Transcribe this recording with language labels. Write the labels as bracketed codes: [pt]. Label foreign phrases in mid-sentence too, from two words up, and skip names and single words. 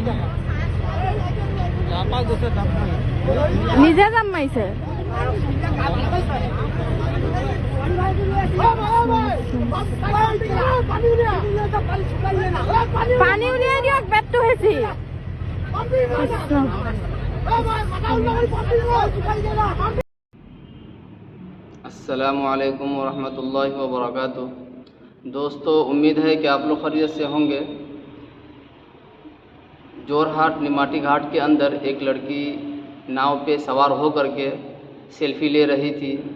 [as] নিজে জাপ মাৰিছে। পানী উলিয়াই দিয়ক, পেটটো হেঁচি। [ar] السلام عليكم ورحمة الله وبركاته. [hi] दोस्तों, उम्मीद है कि आप लोग खैरियत से होंगे। जोरहाट निमाटी घाट के अंदर एक लड़की नाव पे सवार हो करके सेल्फी ले रही थी।